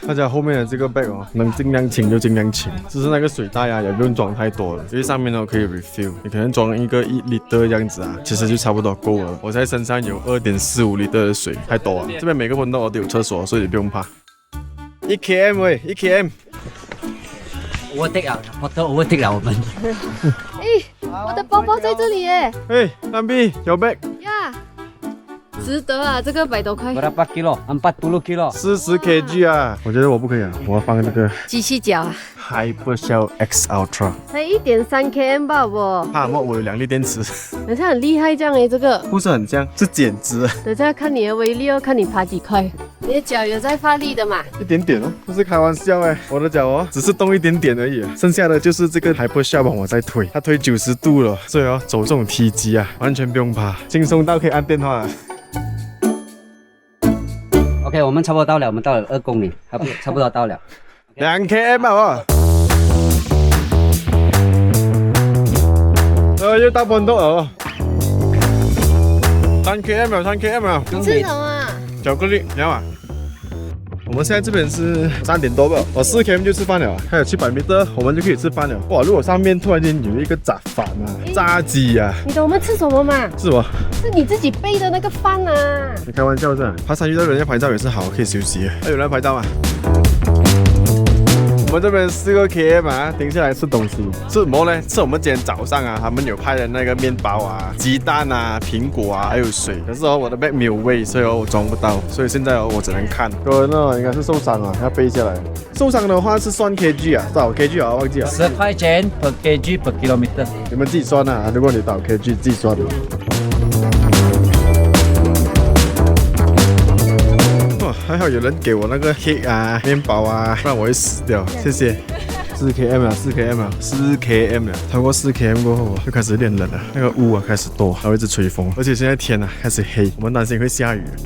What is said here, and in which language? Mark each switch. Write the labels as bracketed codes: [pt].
[zh] 大家後面的這個 bag 哦，能盡量輕就盡量輕，只是那個水袋啊也不用裝太多了，因為上面呢可以 refill， 你可能裝一個1 liter 這樣子啊，其實就差不多夠了。我在身上有2.45 liter 的水，太多啊。這邊每個 Pondok 都有廁所，所以你不用怕。 1 km 喂，1 km。 overtake 了，Pondok overtake 了我們。我的包包在这里耶！哎，南碧有 bag 呀，值得啊，这个100多块。 [ms] Berapa kilo? 40 kilo。 [zh] 40 kg 啊，我觉得我不可以啊，我要放这个机器脚啊， [en] Hypershell X Ultra， [zh] 才1.3 km 吧我。怕么？我有2粒电池，好像很厉害这样诶，这个不是很像，是减脂，等下看你的威力哦，看你爬几块。你的脚有在发力的嘛？一点点哦，不是开玩笑哎，我的脚哦，只是动一点点而已，剩下的就是这个 Hypershell 帮我在推，它推90度了，所以哦，走这种体积啊，完全不用怕，轻松到可以按电话了。 OK， 我们差不多到了，我们到了2公里，差不多到了。 2 km 啊！又到Pondok了，3 km 了，3 km 了。吃什么啊？巧克力，你要吗？我们现在这边是3点多吧，我4 km 就吃饭了，还有700 meter 我们就可以吃饭了。哇，如果上面突然间有一个炸饭啊，炸鸡啊，你懂我们吃什么吗？是什么？是你自己备的那个饭啊。你开玩笑是吧？爬山遇到人家拍照也是好，可以休息。还有人拍照吗？我们这边4个 km 啊，停下来吃东西，吃什么呢？吃我们今天早上啊，他们有派的那个面包啊、鸡蛋啊、苹果啊，还有水。可是哦，我的 bag 没有位，所以哦我装不到，所以现在哦我只能看。有人哦应该是受伤了，要背下来。受伤的话是算 kg 啊，多少 kg 啊？忘记了。 [en] 10塊錢 per kg per kilometer。 [zh] 你们自己算啊，如果你倒 kg 自己算的。还好有人给我那个 cake 啊、面包啊，不然我会死掉。谢谢。4 km 了，4 km 了，4 km 了。超过4 km 过后就开始有点冷了，那个雾啊开始多，还会一直吹风，而且现在天啊开始黑，我们担心会下雨。